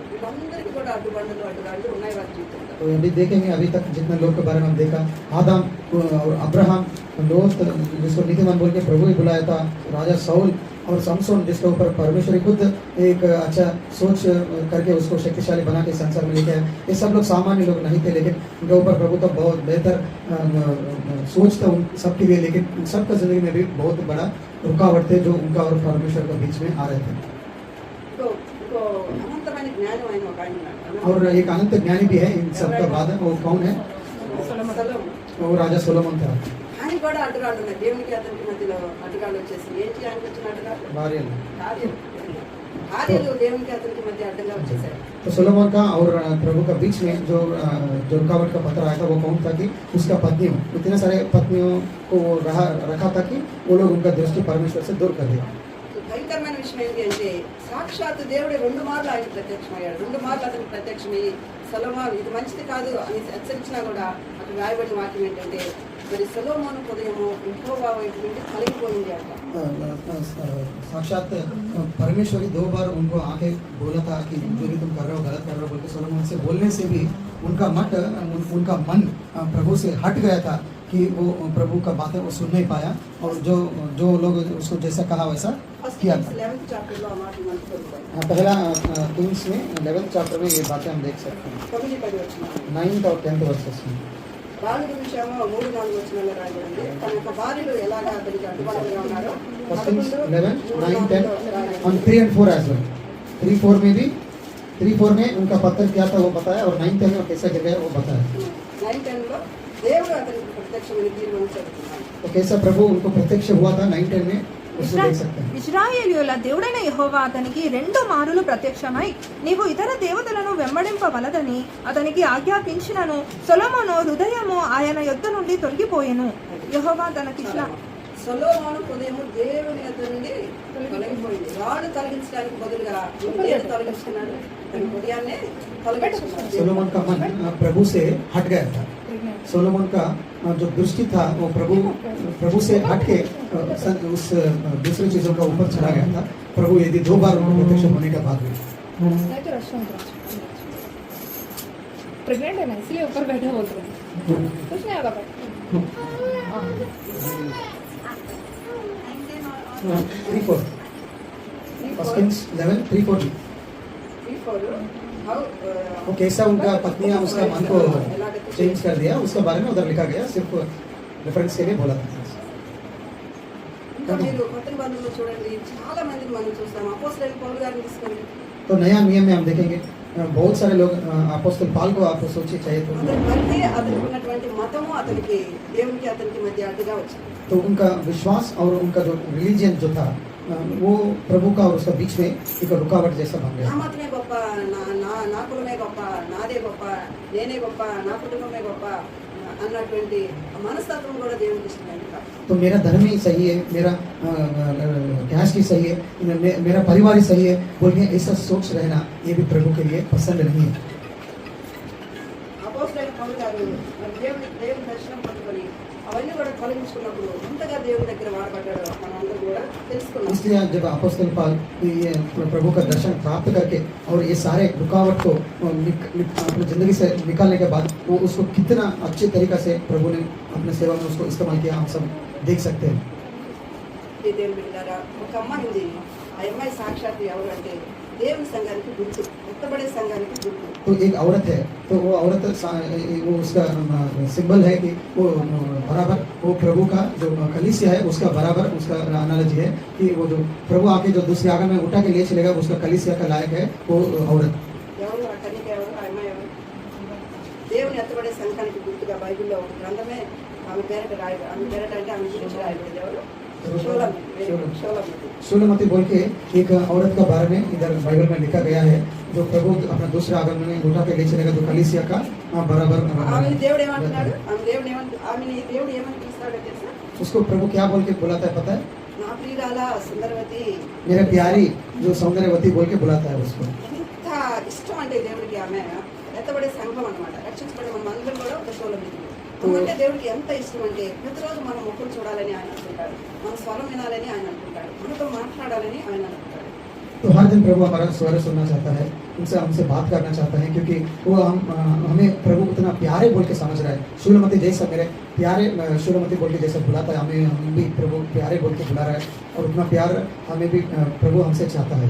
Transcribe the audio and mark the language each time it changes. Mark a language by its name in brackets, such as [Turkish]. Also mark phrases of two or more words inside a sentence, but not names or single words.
[Telugu] వీళ్ళందరికీ కూడా అడ్డుబండలు అడ్డురాళ్ళు ఉన్నాయి వారి జీవితంలో. [Hindi] तो अभी देखेंगे अभी तक जितने लोग के बारे में हम देखा, आदम और अब्राहम, लोत जिसको नीतिमान बोल के प्रभु ही बुलाया था, राजा साउल और समसोन जिसके ऊपर परमेश्वर खुद एक अच्छा सोच करके उसको शक्तिशाली बना के संसार में लेके आए। ये सब लोग सामान्य लोग नहीं थे, लेकिन उनके ऊपर प्रभु तो बहुत बेहतर सोच था उन सबके लिए, लेकिन उन सबका जिंदगी में भी बहुत बड़ा रुकावट थे जो उनका और परमेश्वर के बीच में आ रहे थे। [Telugu] ఇంకో అనంతమైన జ్ఞానం ఆయన ఒక ఆయన ఉన్నాడు. [Hindi] और एक अनंत ज्ञानी भी है इन सब का बाद, वो कौन है? [Telugu] సొలొమోను. [Hindi] वो राजा सोलोमन था। [Telugu] ఆయన కూడా అడ్డురాళ్ళు ఉన్నాయి. దేవునికి అతనికి మధ్యలో అడ్డురాళ్ళు వచ్చేసి ఏంటి ఆయనకు వచ్చిన అడ్డురాళ్ళు? बारियल। భార్యలు దేవునికి అతనికి మధ్య అడ్డంగా వచ్చేసారు. [Hindi] तो सोलोमन का और प्रभु का बीच में जो रुकावट का पत्थर आया था वो कौन था कि उसका पत्नियों, इतने सारे पत्नियों को वो रखा था कि वो लोग उनका दृष्टि परमेश्वर से दूर कर दिया। [Telugu] భయంకరమైన విషయం ఏంటి అంటే సాక్షాత్ దేవుడే 2 మార్లు ఆయన ప్రత్యక్షమయ్యాడు. 2 మార్లు అతనికి ప్రత్యక్షమయ్యి సొలొమోను ఇది మంచిది కాదు అని హెచ్చరించినా కూడా అక్కడ రాయబడిన వాక్యం ఏంటంటే మరి సొలొమోను హృదయము యెహోవా వైపు నుండి కలిగిపోయింది అంట. [Hindi] साक्षात परमेश्वर ही 2 बार उनको आके बोला था कि जो भी तुम कर रहे हो गलत कर रहे हो बोल के सोलोमन से बोलने से भी उनका मन प्रभु से हट गया था कि वो प्रभु का बातें वो सुन नहीं पाया, और जो लोग उसको जैसा कहा वैसा किया था। [Telugu] 11th చాప్టర్ లో ఆ మాట మనకు దొరుకుతాయి. [Hindi] पहला किंग्स में 11th चैप्टर में ये बातें हम देख सकते हैं, [Telugu] 9-10 వచనాలు. [Hindi] 9th और 10th वर्सेस में। [Telugu] రాజు గురించేమో 3-4 వచనాల్లో రాయబడింది. తన యొక్క భార్యలు ఎలాగా అతనికి అడ్డుపడగా ఉన్నారో [English] 11, 9, 10 और 3 and 4 as well। [Hindi] 3-4 में भी 3-4 में उनका पत्थर क्या था वो बताया, और 9-10 में कैसा गिर गया वो बताया। [Telugu] 9-10 లో దేవుడు అతనికి ప్రత్యక్షమైన తీర్మానం చెబుతున్నాడు. [Hindi] तो कैसा प्रभु उनको प्रत्यक्ष हुआ था 9-10 में उसको देख सकते हैं। [Telugu] ఇశ్రాయేలీయుల దేవుడైన యెహోవా అతనికి 2 మారులు ప్రత్యక్షమై నీవు ఇతర దేవతలను వెంబడింపవలదని అతనికి ఆజ్ఞాపించినను సొలొమోను హృదయము ఆయన యొద్ద నుండి తొలగిపోయెను. యెహోవా సొలొమోను హృదయము దేవుని యొద్ద నుండి తొలగిపోయింది. రాడు తొలగించడానికి బదులుగా దేవుడు తొలగించుకున్నాడు, తన హృదయాన్నే తొలగించుకున్నాడు. [Hindi] सोलोमन का मन प्रभु से हट गया था। सोलोमन का जो दृष्टि था वो प्रभु से हट के उस दूसरी चीजों का ऊपर चला गया था। प्रभु यदि 2 बार उनको प्रत्यक्ष होने के बाद भी प्रेग्नेंट है ना इसलिए ऊपर बैठा बोल रहे हैं, कुछ नहीं होगा। 3-4 First Kings 11 3-4 वो कैसा उनका पत्नियां उसका मन को चेंज कर दिया, उसके बारे में उधर लिखा गया, सिर्फ रेफरेंस के लिए बोला था। [Telugu] ఇంకా మీరు కొత్త నిబంధనలో చూడండి, చాలా మందిని మనం చూస్తాం. అపోస్తలుడైన పౌలు గారిని తీసుకోండి. [Hindi] तो नया नियम में हम देखेंगे बहुत सारे लोग अपोस्तल पाल को आप सोची चाहिए तो [Telugu] అతని మధ్య అతనికి ఉన్నటువంటి మతము అతనికి దేవునికి అతనికి మధ్య అడ్డుగా వచ్చింది. [Hindi] तो उनका विश्वास और उनका जो रिलीजन जो था वो प्रभु का और उसका बीच में एक रुकावट जैसा बन [Telugu] నా [Hindi] गया। [Telugu] మతమే గొప్ప, నా కులమే గొప్ప, నాదే గొప్ప, నేనే గొప్ప, నా కుటుంబమే గొప్ప అన్నటువంటి మనస్తత్వం కూడా దేవునికి ఇష్టమైనది కాదు. [Hindi] तो मेरा धर्म ही सही है, मेरा कैस्ट ही सही है, मेरा परिवार ही सही है बोल के ऐसा सोच रहना ये भी प्रभु के लिए पसंद नहीं है। [Telugu] అపోస్తలుడైన పౌలు గారు మరి దేవుని దర్శనం పొందుకొని అవన్నీ కూడా తొలగించుకున్నప్పుడు ఎంతగా దేవుని దగ్గర వాడబడ్డాడో మనం అందరూ కూడా తెలుసుకున్నాం. [Hindi] इसलिए जब अपोस्तल पाल ये प्रभु का दर्शन प्राप्त करके और ये सारे रुकावट को अपनी जिंदगी से निकालने के बाद वो उसको कितना अच्छे तरीका से प्रभु ने अपने सेवा में उसको इस्तेमाल किया हम सब देख सकते हैं। [Telugu] ఈ దేవుని బిడ్డలారా, ఒక అమ్మాయి ఉంది. ఆ అమ్మాయి సాక్షాత్ ఎవరు అంటే దేవుని సంఘానికి గుర్తు, ఎత్తబడే సంఘానికి గుర్తు. [Hindi] तो एक औरत है, तो वो औरत वो उसका सिंबल है कि वो बराबर वो प्रभु का जो कलीसिया है उसका बराबर उसका एनालॉजी है कि वो जो प्रभु आके जो दूसरे आगन में उठा के ले चलेगा उसका कलीसिया का लायक है वो औरत। [Telugu] ఎవరు ఆ కన్యక, ఎవరు ఆ అమ్మాయి, ఎవరు? దేవుని ఎత్తబడే సంఘానికి గుర్తుగా బైబిల్లో ఒక గ్రంథమే ఆమె పేరట అంటే ఆమె గురించి రాయబడింది. ఎవరు? [Hindi] शूलमती बोल के एक औरत का बारे में इधर बाइबल में लिखा गया है जो प्रभु अपना दूसरे आगमन में उठा के ले चलेगा तो कलीसिया का बराबर [Telugu] ఆమెని దేవుడు ఏమంటున్నాడు ఆమెని దేవుడు ఏమని పిలుస్తాడో తెలుసా? [Hindi] उसको प्रभु क्या बोल के बुलाता है पता है? [Telugu] నా ప్రియురాల సుందరవతి. [Hindi] मेरे प्यारी जो सौंदर्यवती बोल के बुलाता है उसको. [Telugu] ఎంత ఇష్టం అంటే దేవుడికి ఆమె ఎత్తబడే సంఘం అన్నమాట. రక్షించబడే మన అందరం కూడా ఒక షూలమతి. అంటే దేవుడికి ఎంత ఇష్టం అంటే ప్రతిరోజు మన ముఖం చూడాలని ఆయన అనుకుంటాడు, మన స్వరం వినాలని ఆయన అనుకుంటాడు, మనతో మాట్లాడాలని ఆయన అనుకుంటాడు. [Hindi] तो हर दिन प्रभु हमारा स्वर सुनना चाहता है, उनसे हमसे बात करना चाहता है क्योंकि वो हमें प्रभु उतना प्यारे बोल के समझ रहा है. शूलमती जैसा मेरे प्यारे शूलमती बोल के जैसा बुलाता है हमें, हम भी प्रभु प्यारे बोल के बुला रहा है और उतना प्यार हमें भी प्रभु हमसे चाहता है.